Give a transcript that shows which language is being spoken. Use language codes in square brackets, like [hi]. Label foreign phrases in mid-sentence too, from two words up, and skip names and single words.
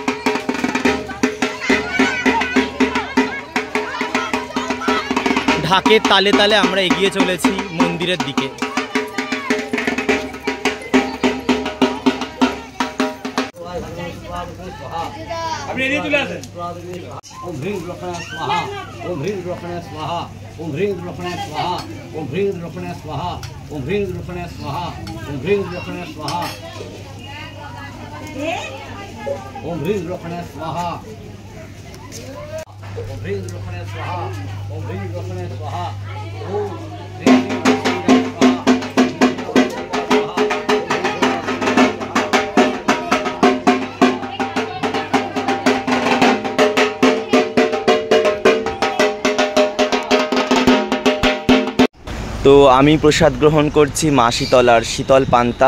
[bn] ঢাকের তালে তালে আমরা এগিয়ে চলেছি মন্দিরের দিকে। আপনি এদিকে চলে আসেন। [sa] ওম হ্রিং লক্ষ্মণায় স্বাহা, ওম হ্রিং লক্ষ্মণায় স্বাহা, ওম হ্রিং লক্ষ্মণায় স্বাহা, ওম হ্রিং লক্ষ্মণায় স্বাহা, ওম হ্রিং লক্ষ্মণায় স্বাহা, ওম হ্রিং লক্ষ্মণায় স্বাহা, ওম হ্রিং লক্ষ্মণায় স্বাহা, ওম হ্রিং লক্ষ্মণায় স্বাহা, ওম হ্রিং লক্ষ্মণায় স্বাহা, ওম হ্রিং [bn] তো আমি প্রসাদ গ্রহণ করছি মা শীতলার শীতল পান্তা।